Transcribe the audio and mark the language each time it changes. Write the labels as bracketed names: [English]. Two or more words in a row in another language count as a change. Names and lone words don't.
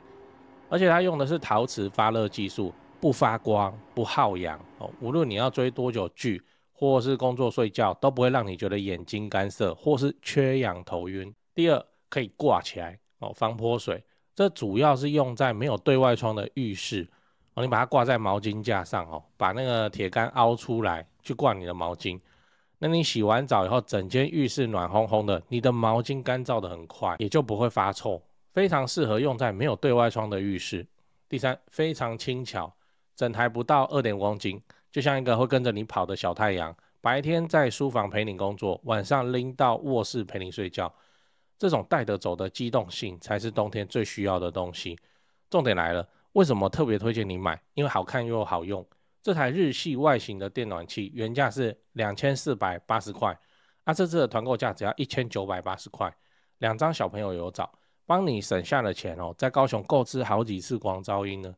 [Chinese] 而且它用的是陶瓷發熱技術，不發光不耗氧哦，無論你要追多久劇或是工作睡覺，都不會讓你覺得眼睛乾澀或是缺氧頭暈。第二，可以掛起來哦，防潑水。這主要是用在沒有對外窗的浴室哦，你把它掛在毛巾架上哦，把那個鐵桿凹出來去掛你的毛巾。那你洗完澡以後，整間浴室暖烘烘的，你的毛巾乾燥的很快，也就不會發臭，非常適合用在沒有對外窗的浴室。第三，非常輕巧，整台不到2.5公斤，就像一個會跟着你跑的小太陽，白天在書房陪你工作，晚上拎到臥室陪你睡覺。這種帶得走的機動性才是冬天最需要的東西。重點來了，為什麼特別推薦你買？因為好看又好用。這台日系外形的電暖器原價是2480塊，這次的團購價只要1980塊，2張小朋友有找，幫你省下了錢哦，在高雄購置好幾次廣噪音呢。